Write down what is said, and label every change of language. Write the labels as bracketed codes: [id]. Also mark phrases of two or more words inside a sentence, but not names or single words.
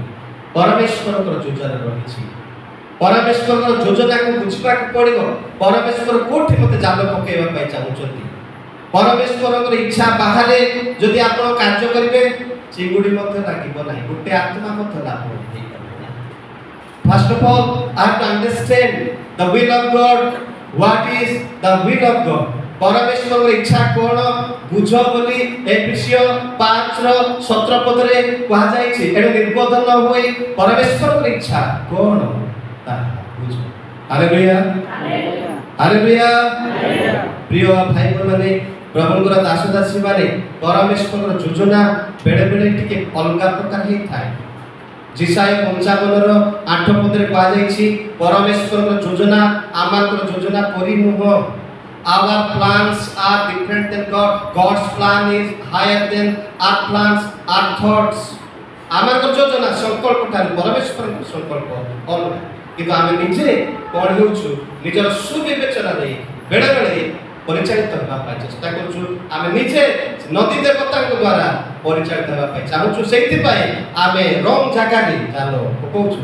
[or] ପରମେଶ୍ୱରଙ୍କର ଯୋଜନା ରହିଛି। ପରମେଶ୍ୱରଙ୍କର ଯୋଜନାକୁ ବୁଝିବାକୁ ପଡ଼ିବ। ପରମେଶ୍ୱର କୋଉଠି ମୋତେ ଜାଲ ପକେଇବା ପାଇଁ ଚାହୁଁଛନ୍ତି। ପରମେଶ୍ୱରଙ୍କର ଇଚ୍ଛା ବାହାରେ ଯଦି ଆପଣ କାର୍ଯ୍ୟ କରିବେ ଚିଙ୍ଗୁଡ଼ି ମଧ୍ୟ ଲାଗିବ ନାହିଁ, ଗୋଟେ ଆତ୍ମା ମଧ୍ୟ ଲାଭ ହେଇପାରିବ ନାହିଁ। [en] First of all, I have to understand the will of God. What is the will of God? [or] ପରମେଶ୍ୱରଙ୍କର ଇଚ୍ଛା କ'ଣ ବୁଝ ବୋଲି ଏଫେସିୟ 5:17 ପଦରେ କୁହାଯାଇଛି। ଏଣୁ ନିର୍ବୋଧ ନ ହୋଇ ପରମେଶ୍ୱରଙ୍କର ଇଚ୍ଛା କ'ଣ ତାହା ବୁଝ। ହାଲେଲୁୟା, ହାଲେଲୁୟା। ପ୍ରିୟ ଭାଇ ଭଉଣୀମାନେ, ପ୍ରଭୁଙ୍କର ଦାସ ଦାସୀମାନେ, ପରମେଶ୍ୱରଙ୍କର ଯୋଜନା ବେଳେ ବେଳେ ଟିକେ ଅଲଗା ପ୍ରକାର ହେଇଥାଏ। ଜିସାୟ 55:8 ପଦରେ କୁହାଯାଇଛି ପରମେଶ୍ୱରଙ୍କର ଯୋଜନା ଆମଙ୍କର ଯୋଜନା ପରି ନୁହଁ। [en] Our plans are different than God. God's plan is higher than our plans, our thoughts. [or] ଆମଙ୍କର ଯୋଜନା ସଂକଳ୍ପ ଠାରୁ ପରମେଶ୍ୱରଙ୍କ ସଂକଳ୍ପ ଅଲଗା। କିନ୍ତୁ ଆମେ ନିଜେ କ'ଣ ହେଉଛୁ ନିଜର ସୁବିବେଚନାରେ ବେଳେ ବେଳେ ପରିଚାଳିତ ହେବା ପାଇଁ ଚେଷ୍ଟା କରୁଛୁ। ଆମେ ନିଜେ ନଦୀ ଦେବତାଙ୍କ ଦ୍ୱାରା ପରିଚାଳିତ ହେବା ପାଇଁ ଚାହୁଁଛୁ। ସେଇଥିପାଇଁ ଆମେ ରଙ୍ଗ ଜାଗାରେ ଜାଲ ପକାଉଛୁ।